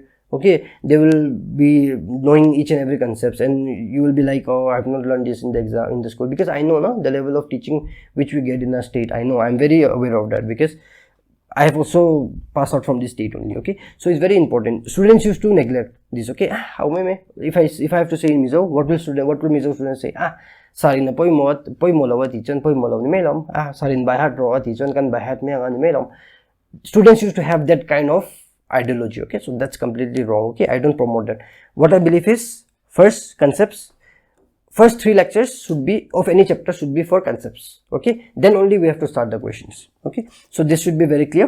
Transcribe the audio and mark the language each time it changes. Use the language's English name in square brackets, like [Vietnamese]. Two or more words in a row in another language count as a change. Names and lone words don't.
[English] Okay, they will be knowing each and every concepts, and you will be like, oh, I have not learned this in the exam in the school, because I know the level of teaching which we get in a state. I know, I'm very aware of that, because I have also passed out from this state only. Okay, so it's very important. Students used to neglect this. Okay, how may if I have to say in Mizo, what will Mizo students say? [Mizo] Sarin na poi mo lawa teacher poi mo law ni melom. Sarin [English] by heart [Mizo] raw teacher kan [English] by heart [Mizo] me ang ni melom. [English] Students used to have that kind of ideology. Okay, so that's completely wrong. Okay, I don't promote that. What I believe is, first concepts, first 3 lectures should be of any chapter should be for concepts. Okay, then only we have to start the questions. Okay, so this should be very clear.